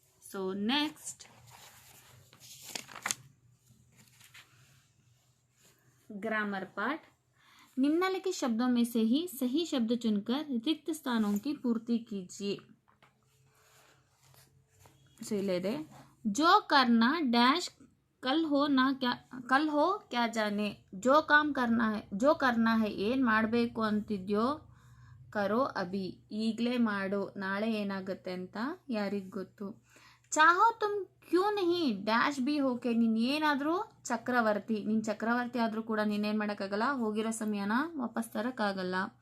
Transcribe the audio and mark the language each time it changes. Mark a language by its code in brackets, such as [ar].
[en] so next [hi] grammar part. निम्नलिखित शब्दों में से ही सही शब्द चुनकर रिक्त स्थानों की पूर्ति कीजिए. सो [kn] इल्ले [hi] जो करना डैश कल हो क्या जाने. जो काम करना है [kn] ಏನು ಮಾಡಬೇಕು ಅಂತಿದ್ಯೋ, [hi] ಕರೋ ಅಭಿ, [kn] ಈಗಲೇ ಮಾಡು, ನಾಳೆ ಏನಾಗುತ್ತೆ ಅಂತ ಯಾರಿಗೆ ಗೊತ್ತು. [hi] ಚಾಹೋ ತುಮ್ ಕ್ಯೂ ನಹಿ ಡ್ಯಾಶ್ ಬಿ ಹೋಕೆ, [kn] ನೀನು ಏನಾದರೂ ನೀನು ಚಕ್ರವರ್ತಿ ಆದರೂ ಕೂಡ ನೀನೇನು ಮಾಡೋಕ್ಕಾಗಲ್ಲ, ಹೋಗಿರೋ ಸಮಯನ ವಾಪಸ್ ತರೋಕ್ಕಾಗಲ್ಲ.